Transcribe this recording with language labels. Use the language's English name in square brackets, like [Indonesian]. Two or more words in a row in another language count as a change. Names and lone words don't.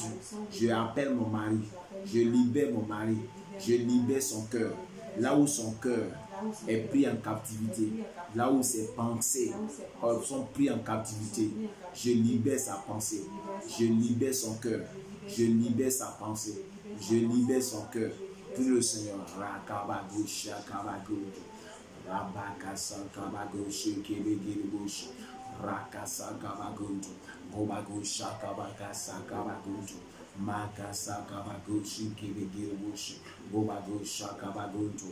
[French] Je appelle mon mari, je libère mon mari, je libère son cœur, là où son cœur est pris en captivité, là où ses pensées sont prises en captivité. Je libère sa pensée, je libère son cœur, je libère sa pensée, je libère son cœur. Prie le Seigneur. Rakabagosha kabagoto. Rabakasa kabagoshi kebegiribushi. Rakasa kabagoto. Gobagosha kabagasa kabagoto. Makasa kabagoshi kebegiribushi. Gobagosha kabagoto.